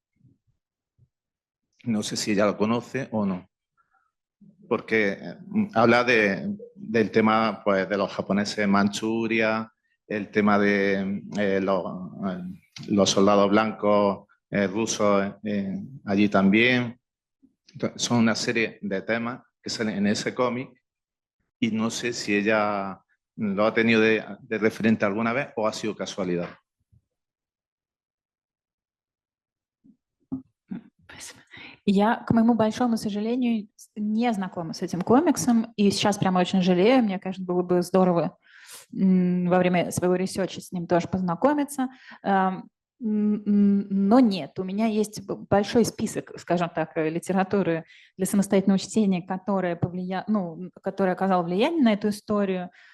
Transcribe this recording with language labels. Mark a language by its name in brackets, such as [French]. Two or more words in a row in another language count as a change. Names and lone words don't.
[Spanish] No sé si ella lo conoce o no, porque habla del tema, pues, de los japoneses en Manchuria, el tema de los soldados blancos rusos allí también. Entonces, son una serie de temas que salen en ese cómic y no sé si ella lo ha tenido de referente alguna vez o ha sido casualidad. Pues, [Russian] Я, к моему большому сожалению, не знакома с этим комиксом, и сейчас прямо очень жалею. Мне, конечно, было бы здорово во время своего ресерча с ним тоже познакомиться. Но нет, у меня есть большой список, скажем так, литературы для самостоятельного чтения, которая оказала влияние на эту историю.